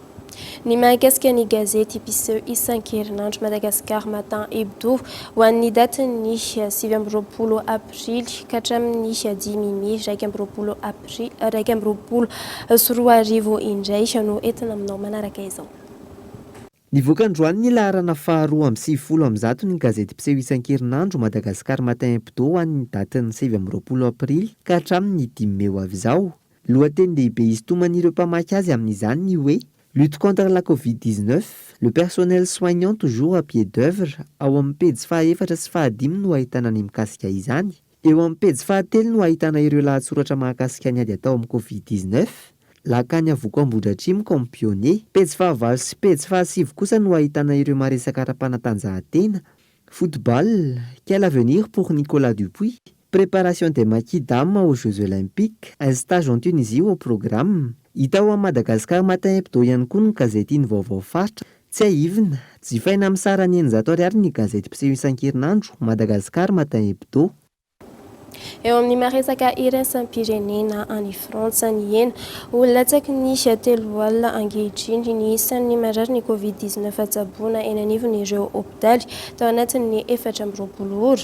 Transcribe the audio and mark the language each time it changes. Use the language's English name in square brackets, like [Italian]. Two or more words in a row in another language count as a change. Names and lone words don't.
[Malagasy] Ny mahakasika ny gazety episeo isan-kerinandro Madagascar Matin Hebdo ho an'ny datiny 7 aprily ka hatramin'ny 10 May 2024 indray no entina aminao manaraka izao. Nivoaka androany ny laharana faharoa amby 20 amby zato ny gazety mpiseho isan-kerinandro Madagascar Matin Hebdo ho an'ny datiny 7 aprily ka hatramin'ny 10 May ho avy izao. Lohateny lehibe isintoman'ireo mpamaky azy amin'izany ny hoe [French] lutte contre la Covid-19, le personnel soignant toujours à pied d'œuvre. [Malagasy] Ao amin'ny pejy faha-4 sy faha-5 no ahitana ny mikasika izany. Eo amin'ny pejy faha-3 no ahitana ireo lahatsoratra mahakasika ny ady atao amin'ny Covid-19. Lakany avoko Ambohidratrimo [French] comme pionnier. [Malagasy] Pejy faha-4 sy pejy faha-5 kosa no ahitana ireo maresaka ara-panatanjahantena. [French] Football, quel avenir pour Nicolas Dupuis? Préparation des maquis dames aux Jeux Olympiques. Un stage en Tunisie au programme. [Malagasy] Hita ao Madagascar Matin Hebdo ihany koa ny gazety iny vaovao faritra. Tsy aivina, jifaina amin'ny sarany 900 ariary ny gazety mpiseho isan-kerinandro Madagascar Matin Hebdo. Eo amin'ny maresaka iraisam-pirenena any Frantsa ny hena olatsaky ny 3 alina ankehitriny ny isan'ny marary ny Covid-19 atsaboana eny anivon'ireo hôpitaly tao anatin'ny 4 ora.